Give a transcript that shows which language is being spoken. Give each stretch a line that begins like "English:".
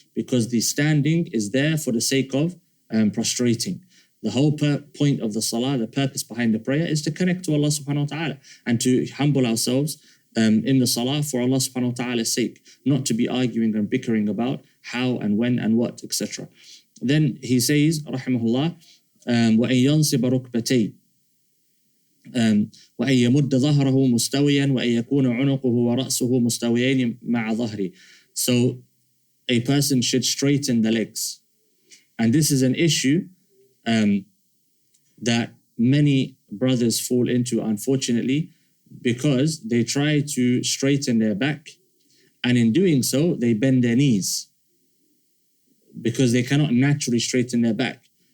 English: Because the standing is there for the sake of prostrating. The whole point of the salah, the purpose behind the prayer, is to connect to Allah subhanahu wa ta'ala and to humble ourselves in the salah for Allah subhanahu wa ta'ala's sake, not to be arguing and bickering about how and when and what, etc. Then he says, rahimahullah,
Arabic: وَأَن يَنْصِبَ رُكْبَتَيْهِ وَأَن يَمُدَّ ظَهْرَهُ مُسْتَوِيًا وَأَن يَكُونَ عُنُقُهُ وَرَأْسُهُ مُسْتَوِيَيْنِ مَعَ ظَهْرِهِ.
English: So a person should straighten the legs. And this is an issue that many brothers fall into, unfortunately, because they try to straighten their back, and in doing so, they bend their knees because they cannot naturally straighten their back.